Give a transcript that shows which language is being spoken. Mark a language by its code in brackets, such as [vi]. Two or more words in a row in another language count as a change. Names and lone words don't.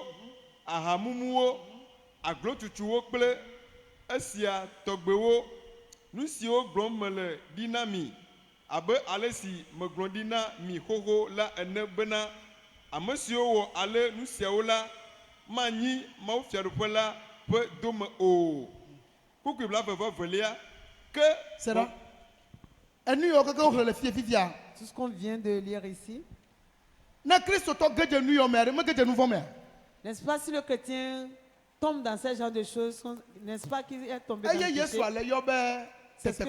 [ee] ahamumuwo aglotutuwo kple esia tɔgbewo nu siwo gblɔm mele ɖi na mi abe ale si megblɔ ɖi na mi xoxo la ene bena ame siwo wɔ ale nu siawo la manyi mawufiaɖuƒe la ƒe dome o. Kuku blavevelia ke [fr] c'est là. Tout ce qu'on vient de lire ici. N'est-ce pas si le chrétien tombe dans ce genre de choses, n'est-ce pas qu'il est tombé dans le péché?